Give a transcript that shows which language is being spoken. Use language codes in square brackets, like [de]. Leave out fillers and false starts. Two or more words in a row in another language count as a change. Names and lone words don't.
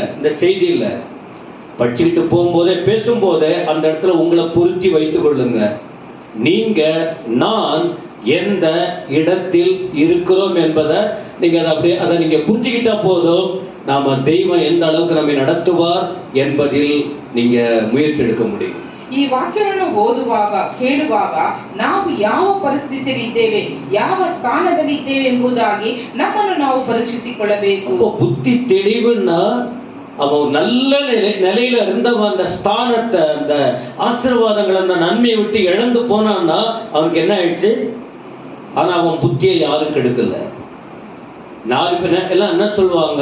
[ta] இந்த செய்தியில படிச்சுக்கிட்டு போகும்போதே, பேசும்போதே அந்த இடத்துல உங்களை பொருத்தி வைத்துக் கொள்ளுங்க. நீங்க நான் எந்த இடத்தில் இருக்கிறோம் என்பதை நீங்க அதை நீங்க புரிஞ்சுக்கிட்டா போதும், நாம தெய்வம் எந்த அளவுக்கு நம்மை நடத்துவார் என்பதில் நீங்க முயற்சி எடுக்க முடியும். [kn] ಈ ವಾಕ್ಯವನ್ನು ಓದುವಾಗ, ಕೇಳುವಾಗ ನಾವು ಯಾವ ಪರಿಸ್ಥಿತಿಯಲ್ಲಿ ಇದ್ದೇವೆ, ಯಾವ ಸ್ಥಾನದಲ್ಲಿ ಇದ್ದೇವೆ ಎಂಬುದಾಗಿ ನಮ್ಮನ್ನು ನಾವು ಪರೀಕ್ಷಿಸಿಕೊಳ್ಳಬೇಕು. [ta] புத்தி தெளிவுன்னா அவன் நல்ல நிலையில இருந்தவன் அந்த ஸ்தானத்தை, அந்த ஆசீர்வாதங்களை, அந்த நன்மையை விட்டு இழந்து போனான்னா அவனுக்கு என்ன ஆயிடுச்சு? ஆனா அவன் புத்தியை யாரும் கெடுக்கல. 4 பேர் எல்லாம் என்ன சொல்லுவாங்க?